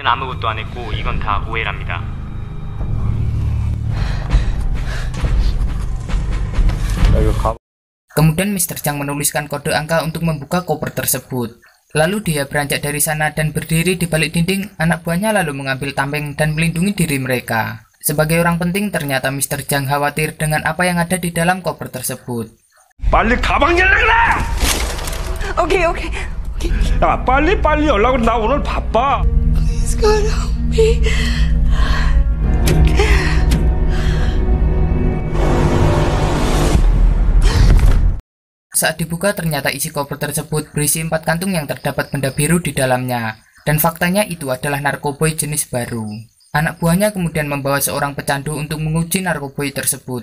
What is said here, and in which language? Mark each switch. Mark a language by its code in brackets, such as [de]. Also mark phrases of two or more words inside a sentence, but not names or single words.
[id] Kemudian Mr. Zhang menuliskan kode angka untuk membuka koper tersebut. Lalu dia beranjak dari sana dan berdiri di balik dinding. Anak buahnya lalu mengambil tameng dan melindungi diri mereka. Sebagai orang penting, ternyata Mr. Zhang khawatir dengan apa yang ada di dalam koper tersebut. [ko] 빨리 가방 열라 그래! [en] Okay, okay. [ko] 야, 빨리 열라고. 나 오늘 바빠. [en] Please, God, help me. [id] Saat dibuka, ternyata isi koper tersebut berisi 4 kantung yang terdapat benda biru di dalamnya. Dan faktanya itu adalah narkoboy jenis baru. Anak buahnya kemudian membawa seorang pecandu untuk menguji narkoboy tersebut.